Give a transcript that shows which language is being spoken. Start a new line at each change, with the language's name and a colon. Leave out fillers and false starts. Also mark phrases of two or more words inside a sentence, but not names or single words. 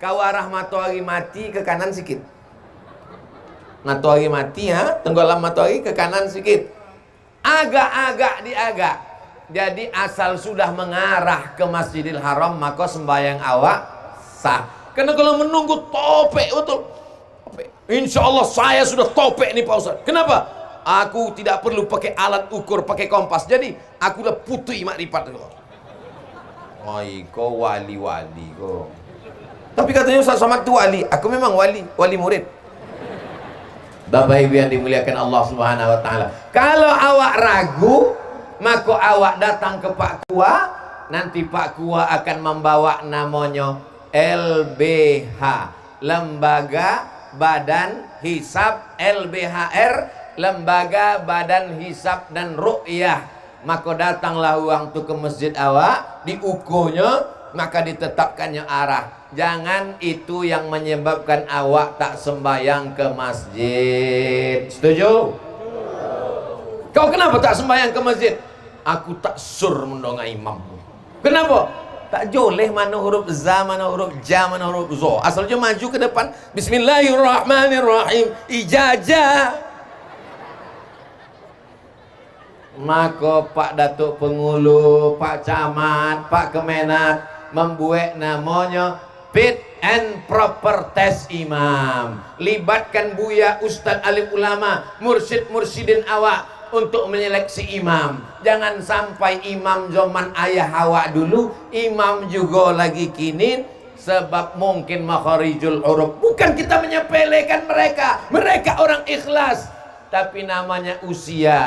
Indonesian: Kau arah matahari mati ke kanan sikit. Matahari mati, tenggelam matahari ke kanan sedikit. Agak-agak diagak. Jadi asal sudah mengarah ke Masjidil Haram, maka sembahyang awak sah. Karena kalau menunggu topek betul.
Arabic: إن شاء الله
Indonesian: saya sudah topek nih Pak Ustaz. Kenapa? Aku tidak perlu pakai alat ukur, pakai kompas. Jadi aku udah putih makrifat. Kau wali-wali kau. Tapi katanya Ustaz Somad itu wali. Aku memang wali murid. Bapak Ibu yang dimuliakan Allah
Arabic: سبحانه وتعالى.
Indonesian: Kalau awak ragu, maka awak datang ke Pak Kua, nanti Pak Kua akan membawa namanya LBH, Lembaga Badan Hisab, LBHR, Lembaga Badan Hisab dan Ru'yah. Maka datanglah uang tu ke masjid awak, diukurnya, maka ditetapkannya arah. Jangan itu yang menyebabkan awak tak sembahyang ke masjid. Setuju? Kau kenapa tak sembahyang ke masjid? Aku tak sur mendongai imam. Kenapa? Tak joleh mana huruf za, mana huruf ja, mana huruf zo. Asalnya maju ke depan.
Arabic: بسم الله الرحمن الرحيم.
Indonesian: Ijazah. Maka Pak Datuk Pengulu, Pak Camat, Pak Kemenak membuat namanya
English: fit and proper test
Indonesian: imam. Libatkan buya, ustaz, alim ulama, mursyid-mursyidin awak untuk menyeleksi imam. Jangan sampai imam zaman ayah awak dulu, imam juga lagi kini, sebab mungkin
Arabic: مخارج الحروف.
Indonesian: Bukan kita menyepelekan mereka, mereka orang ikhlas, tapi namanya usia.